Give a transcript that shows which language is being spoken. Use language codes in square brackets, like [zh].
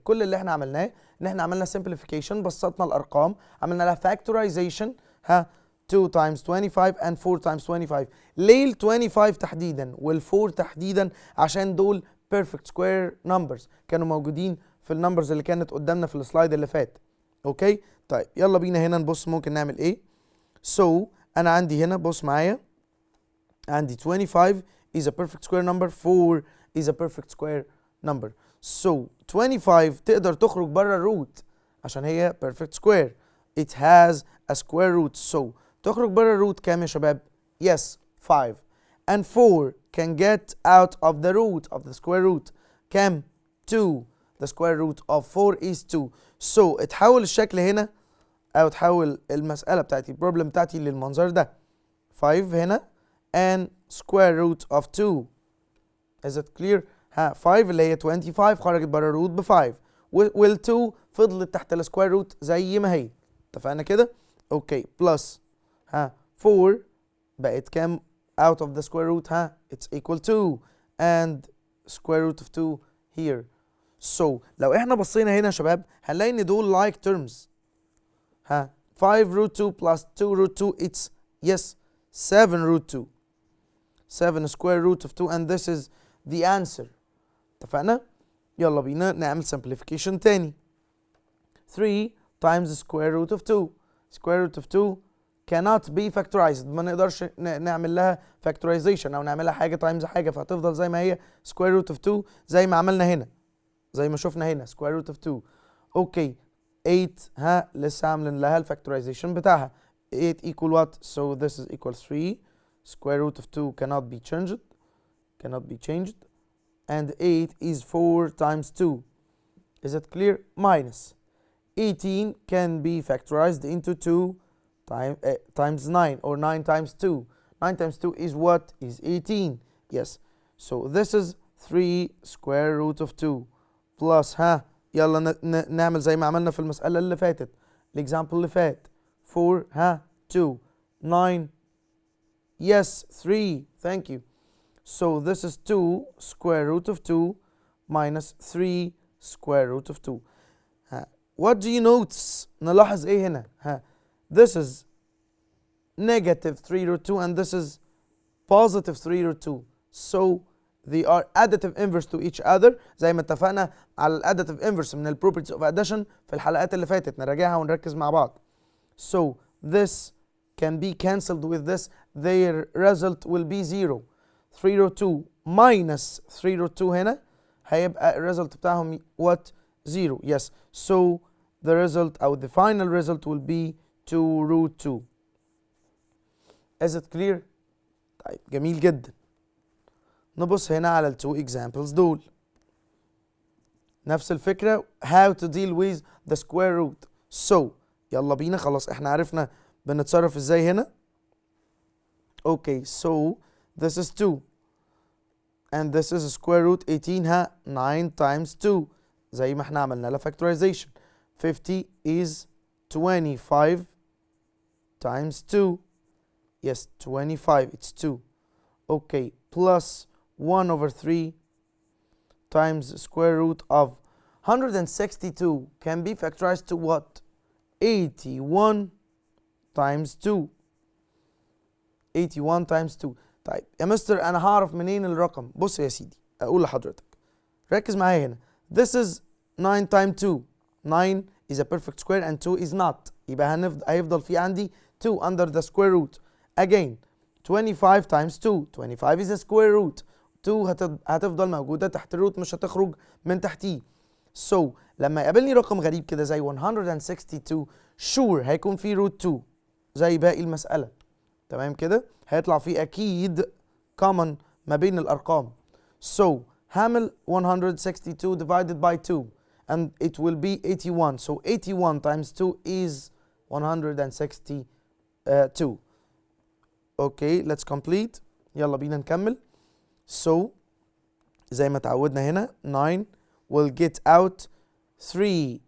[ar] كل اللي احنا عملناه ان احنا عملنا simplification، بسطنا الارقام، عملنا لها factorization. [en] 2 times 25 and 4 times 25. [ar] ليه ال 25 تحديدا وال 4 تحديدا؟ عشان دول perfect square numbers كانوا موجودين في النمبرز اللي كانت قدامنا في السلايد اللي فات. اوكي طيب يلا بينا هنا نبص ممكن نعمل ايه. [en] so [ar] انا عندي هنا بص معايا، عندي [en] 25 is a perfect square number، 4 is a perfect square number. [ar] so 25 تقدر تخرج بره الروت عشان هي perfect square. [en] it has a square root. [ar] so تخرج بره الروت كام يا شباب؟ [en] yes 5. and 4 can get out of the root of the square root كام؟ 2. the square root of 4 is 2. [ar] so اتحول الشكل هنا او تحول المسألة بتاعتي البروبلم بتاعتي للمنظر ده. [en] 5 هنا and square root of 2. is it clear؟ [ar] 5 اللي هي 25 خرجت بره الروت ب 5 وال 2 فضلت تحت السكوير روت زي ما هي. اتفقنا كده؟ اوكي بلس 4 بقت كام [en] out of the square root؟ it's equal to and square root of 2 here. [ar] so لو احنا بصينا هنا يا شباب هنلاقي ان دول like terms. [en] 5 root 2 plus 2 root 2 it's yes 7 root 2. 7 square root of 2 and this is the answer. [ar] اتفقنا؟ يلا بينا نعمل simplification تاني. [en] 3 times the square root of 2. square root of 2 cannot be factorized. [ar] ما نقدرش نعمل لها factorization او نعملها حاجه times حاجه، فهتفضل زي ما هي square root of 2 زي ما عملنا هنا، زي ما شفنا هنا square root of 2. اوكي 8 لسه عاملين لها الفاكتورايزيشن بتاعها. [en] 8 equal what؟ so this is equal 3. square root of 2 cannot be changed and 8 is 4 times 2. is it clear؟ minus 18 can be factorized into 2 times 9 or 9 times 2. 9 times 2 is what? is 18. yes so this is 3 square root of 2 plus [ar] يلا نعمل زي ما عملنا في المسألة اللي فاتت الإكزامبل اللي فات. [en] 4 2 9 yes 3 thank you. so this is 2 square root of 2 minus 3 square root of 2. what do you notice؟ [ar] نلاحظ ايه هنا؟ [en] this is negative 3 root 2 and this is positive 3 root 2. so they are additive inverse to each other [ar] زي ما اتفقنا على الاديتيف inverse من properties of addition في الحلقات اللي فاتت، نراجعها ونركز مع بعض. [en] so this can be cancelled with this, their result will be 0. 3 root 2 minus 3 root 2 [ar] هنا هيبقى الريزلت بتاعهم [en] what؟ 0. yes so the result or the final result will be 2 root 2. is it clear؟ [ar] طيب جميل جدا. نبص هنا على ال 2 examples دول. نفس الفكرة [en] how to deal with the square root. [ar] so يلا بينا خلاص احنا عرفنا بنتصرف ازاي هنا. [en] okay so this is 2 and this is square root 18 9 times 2 زي ما احنا عملنا لها factorization. 50 is 25 times 2 yes 25 it's 2. okay plus 1 over 3 times square root of 162 can be factorized to what? 81 times 2. 81 times 2. [ar] طيب يا مستر انا هعرف منين الرقم؟ بص يا سيدي اقول لحضرتك ركز معايا هنا. [en] this is 9 times 2. 9 is a perfect square and 2 is not. [ar] يبقى هيفضل في عندي [en] 2 under the square root. again 25 times 2. 25 is a square root. [ar] 2 هتفضل موجودة تحت الروت مش هتخرج من تحتيه. so لما يقابلني رقم غريب كده زي 162 sure هيكون فيه root 2 زي باقي المسألة. تمام كده؟ هيطلع فيه أكيد common ما بين الأرقام. [en] so هعمل 162 divided by 2 and it will be 81. so 81 times 2 is 162. okay let's complete. [ar] يلا بينا نكمل. [en] So زي ما اتعودنا هنا 9 will get out 3.